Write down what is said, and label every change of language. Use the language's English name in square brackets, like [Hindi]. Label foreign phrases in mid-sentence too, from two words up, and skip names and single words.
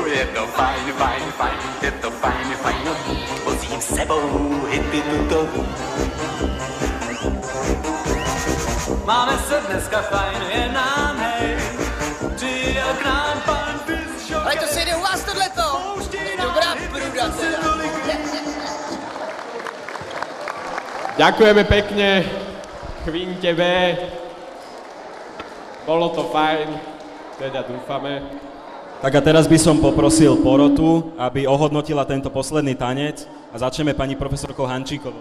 [Czech] Je to fajn, fajn, fajn, je to fajn, fajnový. Vozím s sebou hity tutolí. Máme se dneska fajn, je nám hej. Přijel k nám pan disjokej. Ale to se jde u vás tohleto. To je dobrá průda. [Slovak] Ďakujeme pekne Kvinte B. Bolo to fajn, teda dúfame. Tak a teraz by som poprosil porotu, aby ohodnotila tento posledný tanec a začneme pani profesorkou Hančíkovou.